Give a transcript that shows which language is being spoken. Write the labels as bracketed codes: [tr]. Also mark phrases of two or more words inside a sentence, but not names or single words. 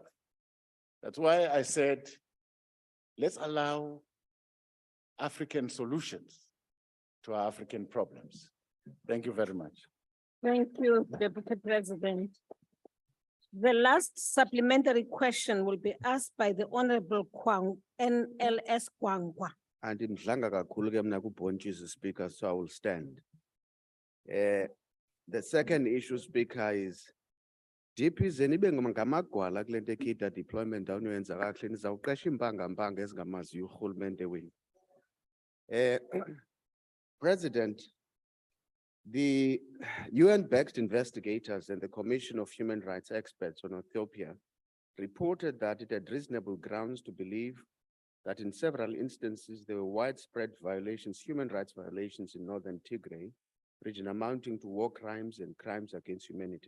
[en] That's why I said, let's allow African solutions to our African problems. Thank you very much. Thank you, Deputy President. The last supplementary question will be asked by the Honorable NLS Kwangwa. [xh] Andimdlanga kakhulu ke mna kubhontshisi, [en] Speaker, so I will stand. The second issue, Speaker, is DPs [xh] nibe ngamagwala kule nto ekhida deployment awunoyenza kakuhle nizawuqesha iimpanga-mpanga ezingamaziyo urhulumente wenu. [en] President, the UN-backed investigators and the Commission of Human Rights Experts on Ethiopia reported that it had reasonable grounds to believe that in several instances there were widespread violations, human rights violations in northern Tigray region amounting to war crimes and crimes against humanity.